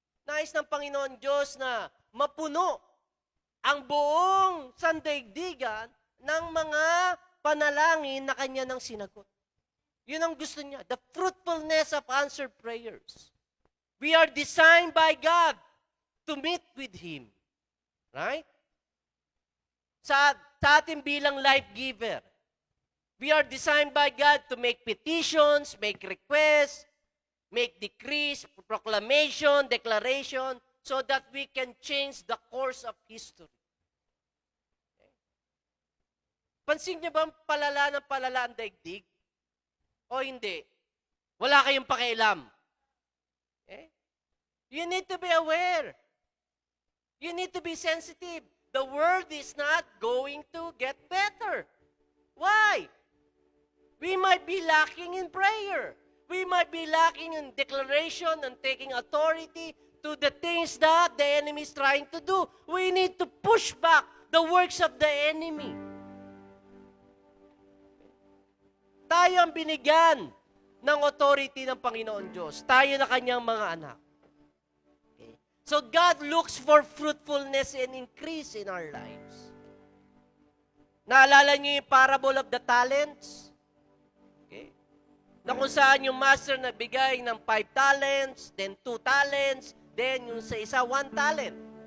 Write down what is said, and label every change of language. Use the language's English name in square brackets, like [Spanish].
[Filipino] Nais ng Panginoon Diyos na mapuno ang buong sandaigdigan ng mga panalangin na kanya nang sinagot. Yun ang gusto niya. [English] The fruitfulness of answered prayers. We are designed by God to meet with Him. Right? [Filipino] Sa atin bilang [English] life giver, we are designed by God to make petitions, make requests, make decrees, proclamation, declaration, so that we can change the course of history. Okay? [Filipino] Pansin niyo ba ang palala ang daigdig? O hindi? Wala kayong pakialam. Okay? [English] You need to be aware. You need to be sensitive. The world is not going to get better. Why? We might be lacking in prayer. We might be lacking in declaration and taking authority to the things that the enemy is trying to do. We need to push back the works of the enemy. [Filipino] Tayo ang binigyan ng authority ng Panginoon Diyos. Tayo na kanyang mga anak. [English] Okay? So God looks for fruitfulness and increase in our lives. [Filipino] Naalala niyo yung parable of the talents? Okay? Na kung saan yung master nagbigay ng 5 talents, then 2 talents, then yung sa isa 1 talent.